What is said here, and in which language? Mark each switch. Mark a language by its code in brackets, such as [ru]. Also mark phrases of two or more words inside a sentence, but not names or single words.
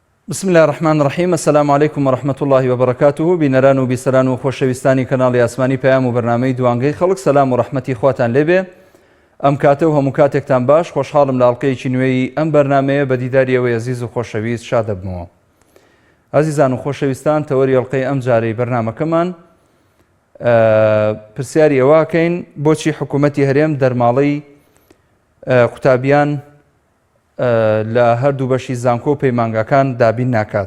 [ar] بسم الله الرحمن الرحیم. السلام علیکم ورحمة الله وبرکاته. [ckb] بینەران و بیسەران و خۆشەویستانی کەناڵی ئاسمانی پەیام و بەرنامەی دوانگەی خەڵک، سەلام و ڕەحمەتی خواتان لێبێ. ئەم کاتە و هەموو کاتێکتان باش. خۆشحاڵم لە ئەڵقەیەکی نوێی ئەم بەرنامەیە بە دیداری ئەوەی عەزیز و خۆشەویست شاد دەبمەوە. عەزیزان و خۆشەویستان، تەوەری ئەڵقەی ئەم جارەی بەرنامەکەمان پرسیاری ئەوەکەین بۆچی حکوومەتی هەرێم دەرماڵەی قوتابیان لە هەردوو بەشی زانکۆ و پەیمانگەکان دابین ناکات.